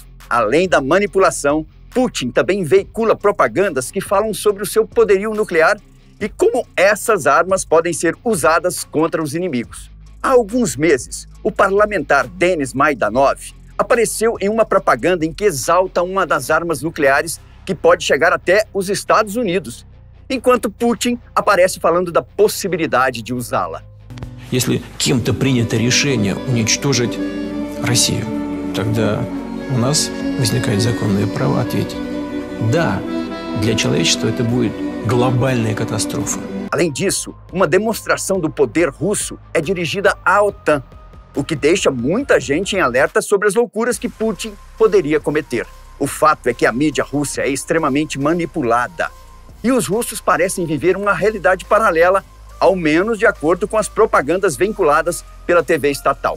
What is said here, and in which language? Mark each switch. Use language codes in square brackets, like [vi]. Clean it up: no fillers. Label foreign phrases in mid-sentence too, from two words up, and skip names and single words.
[pt] Além da manipulação, Putin também veicula propagandas que falam sobre o seu poderio nuclear e como essas armas podem ser usadas contra os inimigos. Há alguns meses, o parlamentar Denis Maidanov apareceu em uma propaganda em que exalta uma das armas nucleares que pode chegar até os Estados Unidos, enquanto Putin aparece falando da possibilidade de usá-la. [ru] Если кем-то принято решение уничтожить Россию, тогда у нас возникает законное право ответить: да, для человечества это будет глобальная катастрофа. [pt] Além disso, uma demonstração do poder russo é dirigida à OTAN, o que deixa muita gente em alerta sobre as loucuras que Putin poderia cometer. O fato é que a mídia russa é extremamente manipulada e os russos parecem viver uma realidade paralela, ao menos de acordo com as propagandas vinculadas pela TV estatal.